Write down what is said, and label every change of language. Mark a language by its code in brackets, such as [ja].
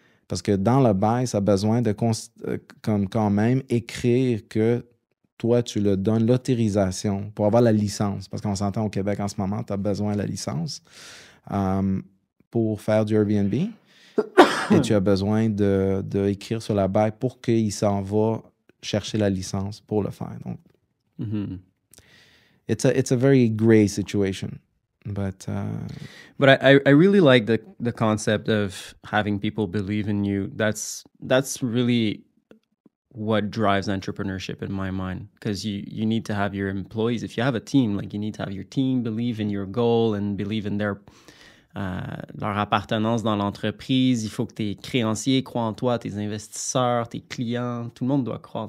[fr] Parce que dans le bail, ça a besoin de quand même écrire que toi, tu le donnes l'autorisation pour avoir la licence. Parce qu'on s'entend au Québec en ce moment, tu as besoin de la licence pour faire du Airbnb. Et tu as besoin d'écrire sur la bail pour qu'il s'en va chercher la licence pour le faire. [en] Donc, it's a very gray situation. But I really like the concept of having people believe in you. That's really what drives entrepreneurship in my mind, because you need to have your employees. If you have a team, you need to have your team believe in your goal and believe in [fr] leur appartenance dans l'entreprise. Il faut que tes créanciers croient en toi, tes investisseurs, tes clients, tout le monde doit croire.